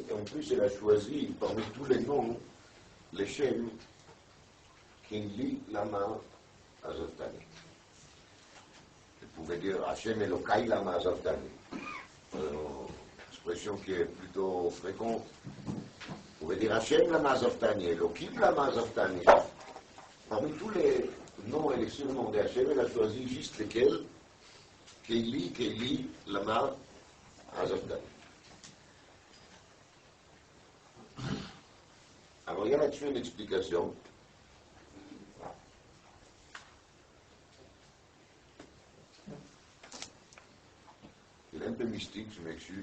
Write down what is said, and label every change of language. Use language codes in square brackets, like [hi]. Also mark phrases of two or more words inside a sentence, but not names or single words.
[fr] Et en plus, elle a choisi, parmi tous les noms, les Shem, [he] קלי למה עזבתני. [fr] Elle pouvait dire « [he] השם אלוקי למה עזבתני ». [fr] Expression qui est plutôt fréquente. Vous pouvez dire [he] השם למה עזבתני, אלוהים למה עזבתני. [fr] Parmi tous les noms et les surnoms de Hachem, elle a choisi juste lesquels [he] קלי קלי למה עזבתני. [fr] Alors il y a là-dessus une explication. Elle est un peu mystique, je m'excuse.